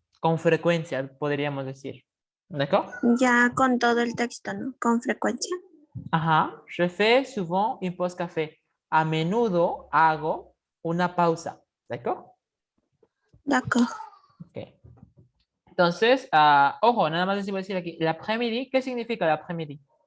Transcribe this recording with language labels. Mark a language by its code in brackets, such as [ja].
[es] Con frecuencia, podríamos decir. ¿D'accord? Ya con todo el texto, ¿no? Con frecuencia. Ajá. [fr] Je fais souvent une pause café. [es] A menudo hago una pausa. ¿D'accord? [fr] D'accord. Ok. [es] Entonces, ojo, nada más les iba a decir aquí. L'après-midi, ¿qué significa l'après-midi?